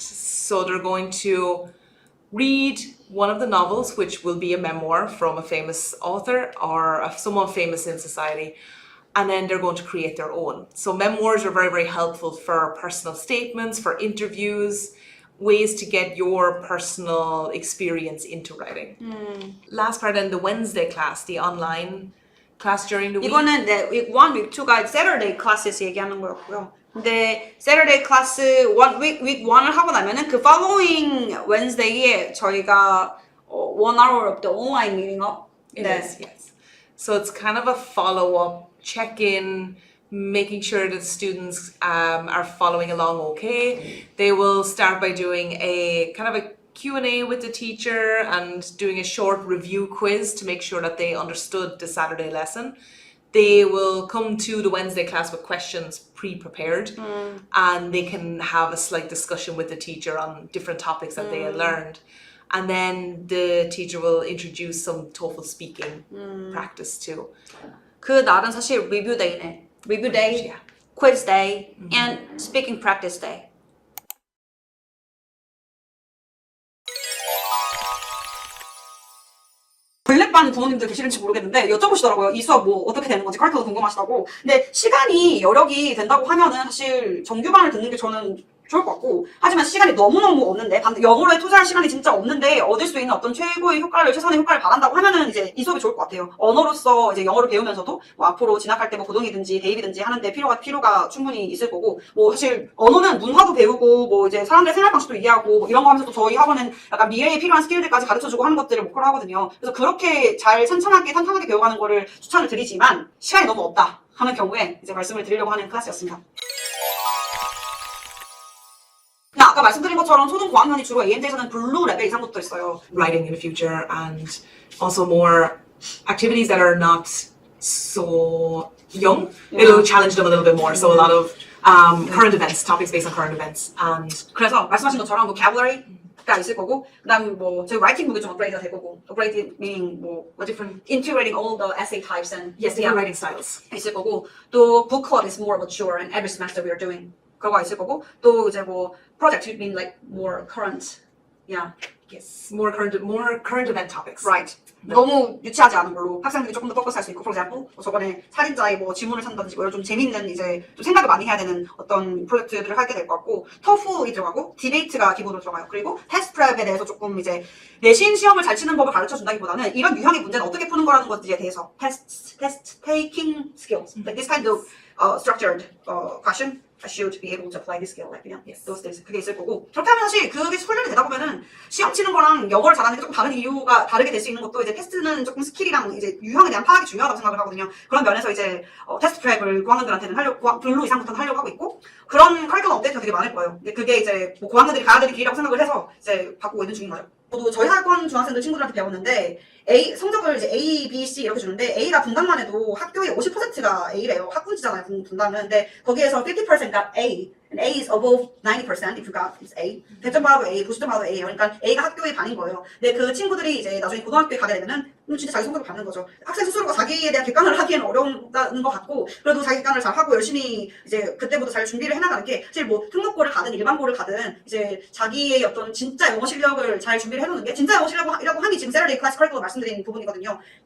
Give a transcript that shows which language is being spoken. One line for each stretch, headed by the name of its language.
English: So they're going to read one of the novels, which will be a memoir from a famous author or someone famous in society, and then they're going to create their own. So memoirs are very, very helpful for personal statements, for interviews, ways to get your personal experience into writing. Last part in the Wednesday class, the online class during the week?
Korean: 이거는 네, week 1, week 2가 Saturday classes 얘기하는 거였고요. 근데 Saturday class week 1을 하고 나면은 그 following Wednesday에 저희가
English: 1 hour of the online meeting up. It is, yes. So it's kind of a follow-up, check-in, making sure that students are following along okay. They will start by doing a kind of a Q&A with the teacher and doing a short review quiz to make sure that they understood the Saturday lesson. They will come to the Wednesday class with questions pre-prepared and they can have a slight discussion with the teacher on different topics that they had learned. And then the teacher will introduce some TOEFL speaking practice too.
Korean: 그 날은 사실 review day네.
English: Review day, Yeah. quiz day, and speaking practice day.
Korean: 블랙반 부모님들 계시는지 모르겠는데 여쭤보시더라고요. 이 수업 뭐 어떻게 되는 건지 커리큘럼 궁금하시다고. 근데 시간이 여력이 된다고 하면은 사실 정규반을 듣는 게 저는 좋을 것 같고, 하지만 시간이 너무너무 없는데 영어로에 투자할 시간이 진짜 없는데 얻을 수 있는 어떤 최고의 효과를, 최선의 효과를 바란다고 하면은 이제 이 수업이 좋을 것 같아요. 언어로서 이제 영어를 배우면서도 뭐 앞으로 진학할 때 뭐 고등이든지 대입이든지 하는데 필요가 충분히 있을 거고, 뭐 사실 언어는 문화도 배우고 뭐 이제 사람들의 생활 방식도 이해하고 뭐 이런 거 하면서 또 저희 학원은 약간 미래에 필요한 스킬들까지 가르쳐주고 하는 것들을 목표로 하거든요. 그래서 그렇게 잘 탄탄하게 배워가는 거를 추천을 드리지만 시간이 너무 없다 하는 경우에 이제 말씀을 드리려고 하는 클래스였습니다. 아까 말씀드린 것처럼 초등 고학년이 주로 ANJ에서는 블루 레벨 이상부터 있어요.
English: Writing in the future and also more activities that are not so young. It'll challenge them a little bit more. So a lot of current events, topics based on current events. And
Korean: 그래서 말씀하신 것처럼 vocabulary가 있을 거고, 그다음 뭐 저희 writing book이 좀 업그레이드가 될 거고,
English: upgrade meaning
Korean: 뭐
English: different integrating all the essay types and different writing styles.
Korean: 있을 거고, 또
English: book club is more mature and every semester we are doing.
Korean: 그거가 있을 거고, 또 이제 뭐
English: project mean like more current, yeah, Yes, more current event topics. right.
Korean: 너무 유치하지 않은 걸로 학생들이 조금 더 포커스할 수 있고, for example, 저번에 살인자의 뭐 지문을 찾는다든지 뭐 이런 좀 재밌는 이제 좀 생각을 많이 해야 되는 어떤 프로젝트들을 하게 될 것 같고, TOEFL이 들어가고 디베이트가 기본으로 들어가요. 그리고 테스트 프랩에 대해서 조금 이제 내신 시험을 잘 치는 법을 가르쳐 준다기보다는 이런 유형의 문제는 어떻게 푸는 거라는 것들에 대해서
English: test taking skills, like this kind of structured question. I should be able to apply this skill, like
Korean: 그냥
English: those things.
Korean: 그게 있을 거고, 그렇게 하면 사실 그게 훈련이 되다 보면은 시험 치는 거랑 영어를 잘하는 게 조금 다른 이유가 다르게 될 수 있는 것도, 이제 테스트는 조금 스킬이랑 이제 유형에 대한 파악이 중요하다고 생각을 하거든요. 그런 면에서 이제 테스트 프랩을 고학년들한테는 블루 이상부터는 하려고 하고 있고, 그런 커리큘럼 업데이트가 되게 많을 거예요. 근데 그게 이제 뭐 고학년들이 가야 되는 길이라고 생각을 해서 이제 바꾸고 있는 중인 거죠. 저도 저희 학원 중학생들 친구들한테 배웠는데 성적을 이제 A, B, C 이렇게 주는데 A가 분당만 해도 학교의 50%가 A래요. 학군지잖아요, 분당은. 근데 거기에서 50%
English: got A. And A is above 90% if you got A.
Korean: 100점 받아도 A, 90점 받아도 A예요. 그러니까 A가 학교의 반인 거예요. 근데 그 친구들이 이제 나중에 고등학교에 가게 되면은 진짜 자기 성적을 받는 거죠. 학생 스스로가 자기에 대한 객관을 하기에는 어려운 것 같고, 그래도 자기 객관을 잘 하고 열심히 이제 그때부터 잘 준비를 해나가는 게, 사실 뭐 특목고를 가든 일반고를 가든 이제 자기의 어떤 진짜 영어 실력을 잘 준비를 해놓는 게, 진짜 영어 실력이라고 하니 지금 세러데이 클래스 커리큘럼 말씀드린 부분이거든요.